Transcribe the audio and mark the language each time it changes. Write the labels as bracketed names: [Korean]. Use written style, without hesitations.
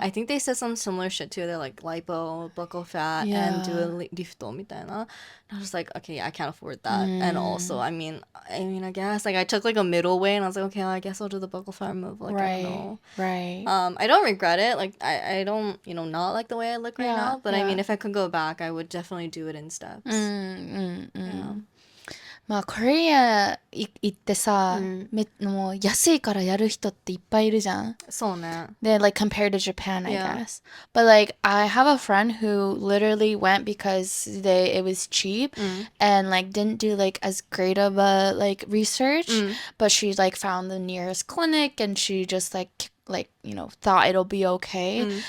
[English] I think they said some similar shit too. They're like lipo, buccal fat, and do a lifto みたいな. And I was like, okay, I can't afford that. And also, I mean, I guess like I took like a middle way, and I was like, okay, I guess I'll do the buccal fat removal. Like, I don't know. Right. I don't regret it. Like, I don't, not like the way I look right Yeah, now. But I yeah. mean, if I could go back, I would definitely do it in steps. Yeah. [Japanese] まあコリア行ってさ、もう安いからやる人っていっぱいいるじゃん。そうね。 [English] They like compared to Japan, I Yeah. guess. But like I have a friend who literally went because it was cheap and like didn't do like as great of a like research, but she like found the nearest clinic and she just like thought it'll be okay.